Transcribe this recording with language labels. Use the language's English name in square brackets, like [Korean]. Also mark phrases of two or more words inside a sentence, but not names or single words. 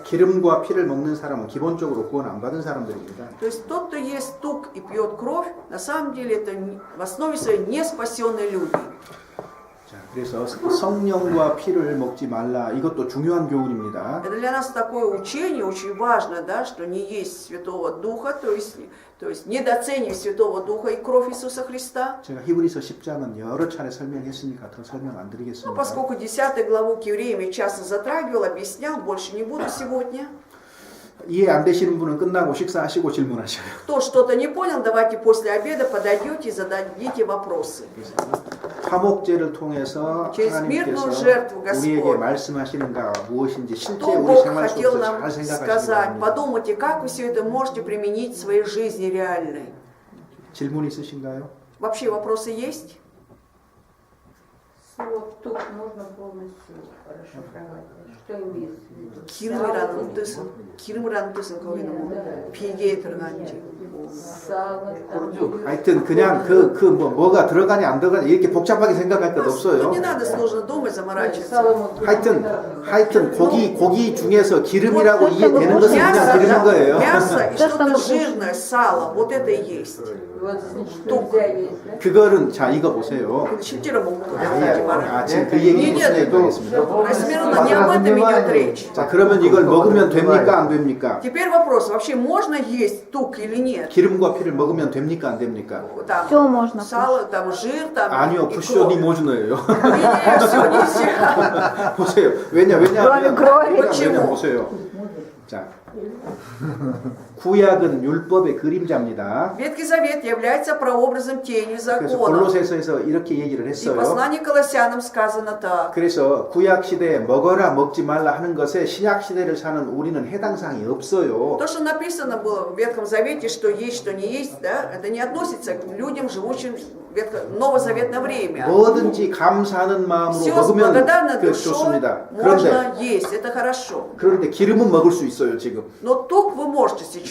[Korean] 기름과 피를 먹는 사람은 기본적으로 구원 안 받은 사람들입니다. [Russian] То есть тот, кто ест тук и пьет кровь, на самом деле это в основе своей не спасенные люди. [Korean] 자, 그래서 성령과 피를 먹지 말라. 이것도 중요한 교훈입니다. [Russian] Это для нас такое учение очень важно, да, что не есть Святого Духа, то есть недооценивать Святого Духа и кровь Иисуса Христа. [Korean] 제가 히브리서 10장은 여러 차례 설명했으니까 더 설명 안 [Russian] Ну, [Korean] 드리겠습니다. [Russian] поскольку 10 главу к евреям я часто затрагивал, объяснял, больше не буду сегодня. [Korean] 이해 안 되시는 분은 끝나고 식사하시고 질문하셔요. [Russian] Кто что-то не понял, давайте после обеда подойдете и зададите вопросы. [Korean] 화목제를 통해서 [Russian] через [Korean] 하나님께서 [Russian] мирную жертву [Korean] 우리에게 [Russian] Господь, [Korean] 말씀하시는가 무엇인지 실제 [Russian] что [Korean] 우리 [Russian] Бог [Korean] 생활 [Russian] хотел [Korean] 속에서 [Russian] нам [Korean] 잘 생각하시기 [Russian] сказать. [Korean] 바랍니다. [Russian] Подумайте, как вы все это можете применить в своей жизни реальной. [Korean] 질문 있으신가요? [Russian] Вообще вопросы есть? Слово «тук» можно полностью расшифровать. Что имеется в виду? [Korean] 기름이라는 뜻은 거기는 뭐 비계에 들어가는지. [Russian] Сало, там, [Korean] 하여튼 그냥 뭐가 들어가냐 안 들어가냐 이렇게 복잡하게 생각할 것 없어요. [Russian] Тут не надо сложно думать, заморачиваться. сало [Korean] 하여튼 고기 중에서 기름이라고 이해되는 것은 그냥 기름인 거예요. [Russian] Мясо и То, что мы что-то жирное, сало, вот это и есть. вот что нельзя есть, да? [Korean] 그거는 자 이거 보세요. 실제로 먹는 거. 지금 그 얘기 무슨 얘기 하겠습니다. [Russian] Размерно не об этом идет речь. [Korean] 자 그러면 이걸 먹으면 됩니까 안 됩니까? [Russian] Теперь вопрос, вообще можно есть тук или нет? [Korean] 기름과 피를 먹으면 됩니까 안 됩니까? [Russian] Там Все можно сало, там жир, там [Korean] 아니요, [Russian] и 푸쇼니 кровь. [Korean] 모주노예요. [Russian] Не, все нельзя. [Korean] 보세요. 왜냐하면 그러면 [Russian] почему? [Korean] 보세요. 자, 구약은 율법의 그림자입니다. [Russian] Ветхий Завет является прообразом тени [Korean] 그래서 [Russian] закона. [Korean] 골로새서에서 이렇게 얘기를 [Russian] И в [Korean] 했어요. [Russian] послании к Колоссянам сказано так. [Korean] 그래서 구약 시대에 먹어라 먹지 말라 하는 것에 신약 시대를 사는 우리는 해당 사항이 없어요. [Russian] То, что написано было в Ветхом Завете, что есть, что не есть, да, это не относится к людям, живущим в новозаветное время. [Korean] 뭐든지 감사하는 마음으로 [Russian] Все с [Korean] 먹으면 [Russian] благодарной [Korean] 그 [Russian] душой [Korean] 좋습니다. [Russian] можно есть, это хорошо. [Korean] 그런데 기름은 먹을 수 있어요 지금. [Russian] Но тук вы можете сейчас